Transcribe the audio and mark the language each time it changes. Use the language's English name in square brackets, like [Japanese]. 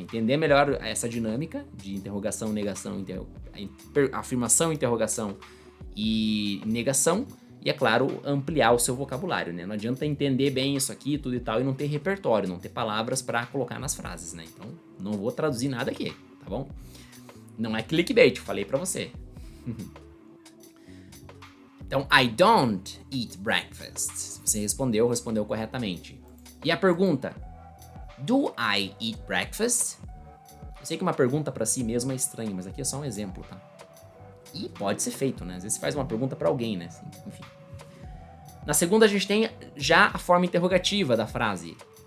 [Portuguese] Entender melhor essa dinâmica de interrogação, negação, afirmação, interrogação e negação. E, é claro, ampliar o seu vocabulário, né? Não adianta entender bem isso aqui, tudo e tal, e não ter repertório, não ter palavras para colocar nas frases, né? Então, não vou traduzir nada aqui, tá bom? Não é clickbait, falei pra você. Então, [English] I don't eat breakfast. [Portuguese] Se você respondeu corretamente. E a pergunta, [English] do I eat breakfast? [Portuguese] Eu sei que uma pergunta pra si mesmo é estranha, mas aqui é só um exemplo, tá? E pode ser feito, né? Às vezes você faz uma pergunta pra alguém, né? Assim, enfim. Na segunda, a gente tem já a forma interrogativa da frase.